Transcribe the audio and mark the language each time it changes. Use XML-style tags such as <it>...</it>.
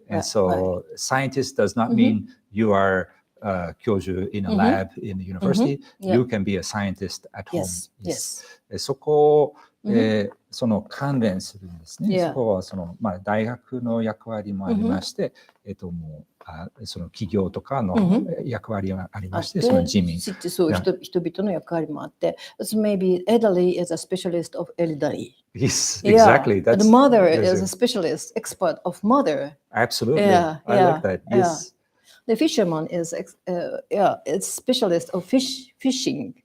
<en>And so scientist does not mean you are Kyushu in a lab in the university. You can be a scientist at home. Yes.</en> <ja>そこをその関連するんですね。そこはその大学の役割もありまして、もうその企業とかの役割がありまして、その自民。そう人々の役割もあって、</ja> <en>so maybe elderly is a specialist of elderly. Yes, exactly. The mother is a specialist, expert of mother. Absolutely. I like that. Yes. The fisherman is it's specialist of fishing.</en>